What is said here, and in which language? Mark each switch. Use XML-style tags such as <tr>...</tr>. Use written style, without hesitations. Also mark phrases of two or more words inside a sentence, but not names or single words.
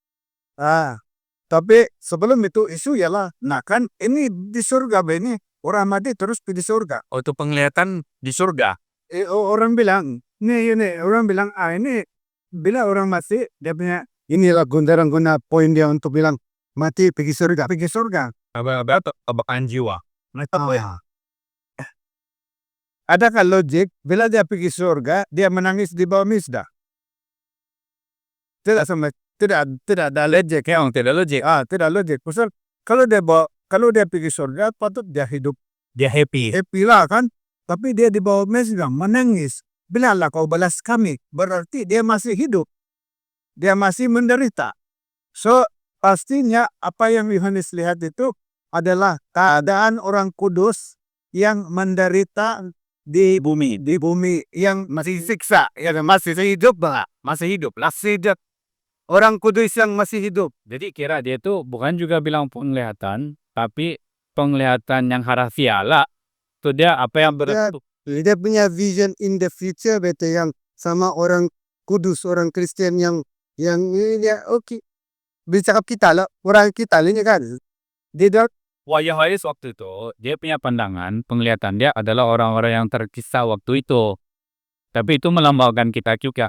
<ms>Tapi sebelum itu isu ialah, nah kan ini di surga bah, ini orang mati terus di surga. Oh, itu penglihatan di surga. Orang bilang, orang bilang, ini bila orang mati, dia punya, inilah guna poin dia untuk bilang, mati pergi surga. Kebakaan jiwa. Adakah logik, bila dia pergi surga, dia menangis di bawah mesbah? Tidak ada logik. Tidak logik. Tidak logik. Pasal kalau dia pergi surga, patut dia hidup Dia happy. lah kan. Tapi dia di bawah mesbah menangis. Bilalah kau balas kami. Berarti dia masih hidup. Dia masih menderita. So, pastinya apa yang Yohanes lihat itu adalah keadaan orang kudus yang menderita di bumi yang masih siksa, masih hidup. Orang kudus yang masih hidup. Jadi kira dia itu bukan juga bilang penglihatan, tapi penglihatan yang harafiah lah. Itu dia apa yang berlaku. Dia punya</ms> <en>vision in the future,</en> <ms>betul, yang sama orang kudus, orang Kristen yang ini dia oke. Bercakap kita lah, orang kita ini kan. Dia Yohanes waktu itu, dia punya pandangan, penglihatan dia adalah orang-orang yang terkisah waktu itu. Tapi itu melambangkan kita juga.</ms>